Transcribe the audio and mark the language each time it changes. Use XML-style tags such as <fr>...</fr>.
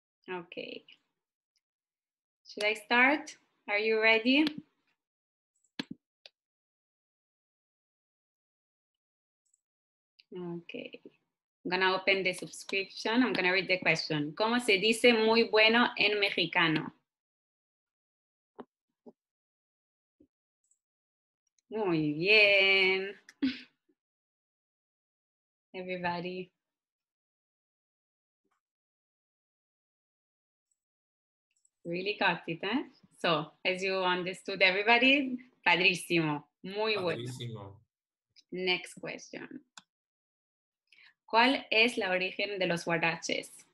<en>Okay. Should I start? Are you ready? Okay. I'm gonna open the subscription. I'm gonna read the question.</en> <es>¿Cómo se dice muy bueno en mexicano? Muy bien.</es> <en>Everybody. Really got it, eh? So, as you understood, everybody, padrísimo.</en> <es>Muy bueno. Padrísimo.</es> <en>Next question.</en> <es>¿Cuál es la origen de los guaraches?</es>